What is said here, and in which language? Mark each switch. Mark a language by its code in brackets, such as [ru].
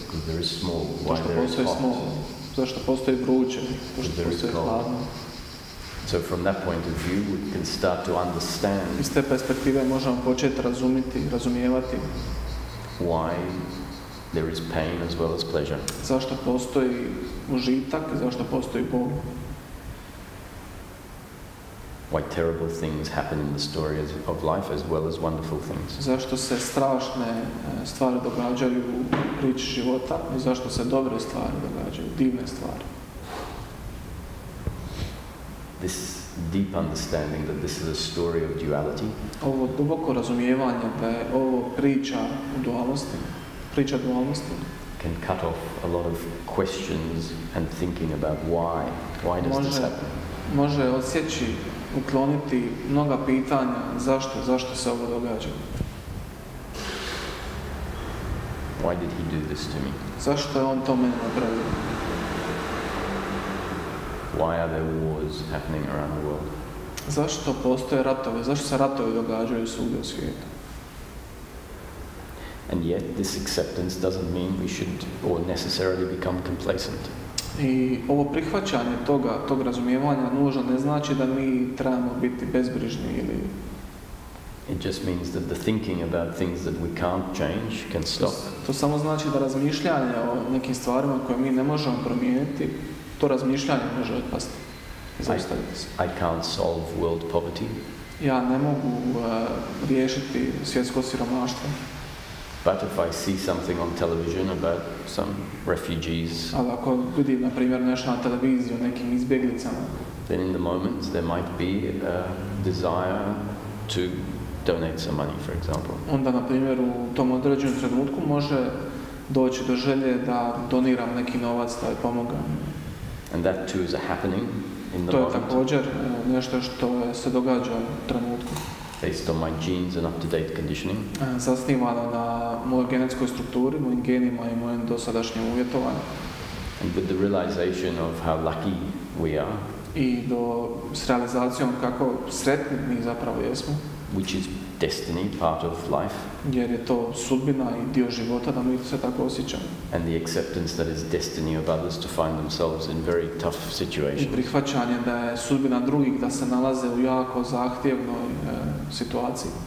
[en] Because there is small. Why [hr] Zašto [en] there is [hr] postoji [en] hot. [hr] small. Zašto postoji vruće. Zašto postoji hladno. [en] So from that point of view, we can start to understand. [hr] Iz te perspektive možemo početi razumijevati [en] why there is pain as well as pleasure. [hr] Zašto postoji užitak i zašto postoji bol. [en] Why terrible things happen in the story of life as well as wonderful things. [hr] Zašto se strašne stvari događaju u priči života i zašto se dobre stvari događaju, divne stvari. [en] This deep understanding that this is a story of duality. [hr] Ovo duboko razumijevanje da je ovo priča o dualnosti, priča dualnosti. [en] Can cut off a lot of questions and thinking about why does this happen. [hr] Može odsjeći, ukloniti mnoga pitanja zašto se ovo događa. [en] Why did he do this to me? [hr] Zašto je on to meni napravio? [en] Why are there wars happening around the world? [hr] Zašto postoje ratovi? Zašto se ratovi događaju svugdje u svijetu? [en] And yet this acceptance doesn't mean we should or necessarily become complacent. [hr] I ovo prihvaćanje tog razumijevanja nužno ne znači da mi trebamo biti bezbrižni ili [en] It just means that the thinking about things that we can't change can stop. [hr] To samo znači da razmišljanje o nekim stvarima koje mi ne možemo promijeniti, to razmišljanje može otpasti. Zaustaviti se. [en] I can't solve world poverty. [hr] Ja ne mogu riješiti svjetsko siromaštvo. [en] But if I see something on television about some refugees, [hr] ali ako vidim, na primjer, nešto na televiziji o nekim izbjeglicama, [en] then in the moment there might be a desire to donate some money, for example. [hr] Onda, na primjer, u tom određenom trenutku može doći do želje da doniram neki novac, da je pomogam. [en] And that too is a happening in the [hr] to je [en] moment. [hr] također nešto što se događa u trenutku. [en] Based on my genes and up-to-date conditioning. [hr] Zasnivano na mojoj genetskoj strukturi, mojim genima i mojem dosadašnjem uvjetovanju. [en] And with the realization of how lucky we are. [hr] I s realizacijom kako sretni mi zapravo jesmo. [en] Which is destiny, part of life. [hr] Jer je to sudbina i dio života da mi se tako osjećamo. [en] And the acceptance that is destiny of others to find themselves in very tough situations. [hr] I prihvaćanje da je sudbina drugih da se nalaze u jako zahtjevnoj situaciji.